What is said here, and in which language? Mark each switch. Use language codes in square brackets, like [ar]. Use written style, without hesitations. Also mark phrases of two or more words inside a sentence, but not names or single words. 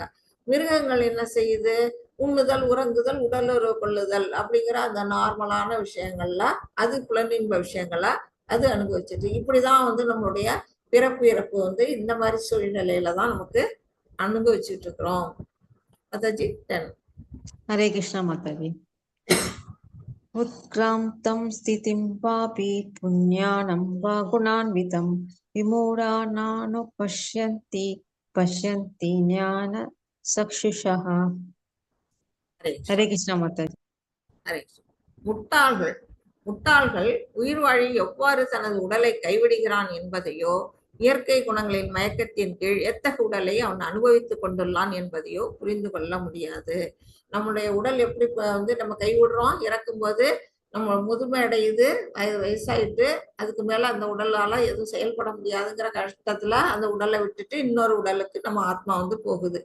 [ta] மிருகங்கள் என்ன செய்யுது, உண்ணுதல், உறங்குதல், உடலுறவு கொள்ளுதல் அப்படிங்கிற அந்த நார்மலான விஷயங்கள்ல அது புலனின்ப விஷயங்களை அது அனுபவிச்சுட்டு இப்படிதான் வந்து நம்மளுடைய பிறப்பு இறப்பு வந்து இந்த மாதிரி சூழ்நிலையில தான் நமக்கு அனுபவிச்சுட்டு இருக்கிறோம். மாதாஜி 10. [hi] हरे कृष्णा माताजी। [sa] उत्क्रान्तं स्थितिं पापी पुण्यानं वा गुणान्वितं विमूढानानुपश्यन्ति पश्यन्ति ज्ञान चक्षुषः। [hi] हरे कृष्णा माताजी। [ta] முட்டாள்கள் உயிர் வாழி எவ்வாறு தனது உடலை கைவிடுகிறான் என்பதையோ, இயற்கை குணங்களின் மயக்கத்தின் கீழ் எத்தகைய உடலை அவன் அனுபவித்துக் கொண்டுள்ளான் என்பதையோ புரிந்து கொள்ள முடியாது. நம்முடைய உடல் எப்படி வந்து நம்ம கைவிடுறோம், இறக்கும்போது நம்ம முதுமை அடையுது, வயசாயிட்டு அதுக்கு மேல அந்த உடலால எதுவும் செயல்பட முடியாதுங்கிற கஷ்டத்துல அந்த உடலை விட்டுட்டு இன்னொரு உடலுக்கு நம்ம ஆத்மா வந்து போகுது.